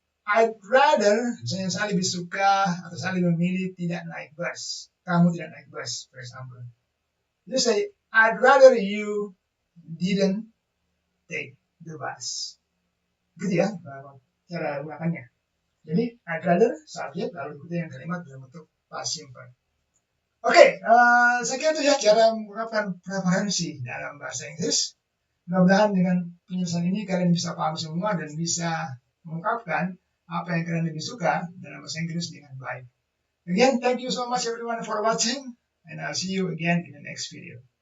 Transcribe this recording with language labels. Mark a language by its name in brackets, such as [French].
[Indonesian] I'd rather, misalnya saya lebih suka atau saya lebih memilih tidak naik bus. Kamu tidak naik bus, [English] for example. You say, I'd rather you didn't take the bus. [Indonesian] Gitu ya, cara gunakannya. Jadi, I'd rather, subjek, lalu ikuti yang kalimat dalam bentuk past simple. Oke, saya kira itu ya cara mengungkapkan preferensi dalam bahasa Inggris. Mudah-mudahan dengan penjelasan ini kalian bisa paham semua dan bisa mengungkapkan apa yang kalian lebih suka dalam bahasa Inggris dengan baik. [English] Again, thank you so much everyone for watching, and I'll see you again in the next video.